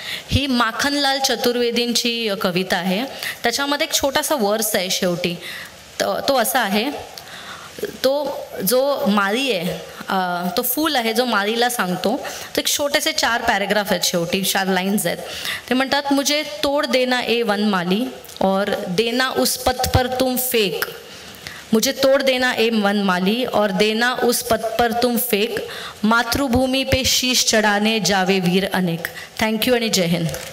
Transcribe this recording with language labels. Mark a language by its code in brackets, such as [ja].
[mr] ही माखनलाल चतुर्वेदींची कविता आहे. त्याच्यामध्ये एक छोटासा वर्स आहे शेवटी. तो असा आहे, तो जो माळी आहे, तो फूल आहे जो माळीला सांगतो. तो एक छोटेसे 4 पॅरेग्राफ आहेत, शेवटी 4 लाईन्स आहेत. ते म्हणतात, [hi] मुझे तोड़ देना ए वनमाली और देना उस पथ पर तुम फेक. मुझे तोड़ देना ए वनमाली और देना उस पथ पर तुम फेक. मातृभूमि पे शीश चढ़ाने जावे वीर अनेक. [mr] थँक्यू आणि जय हिंद.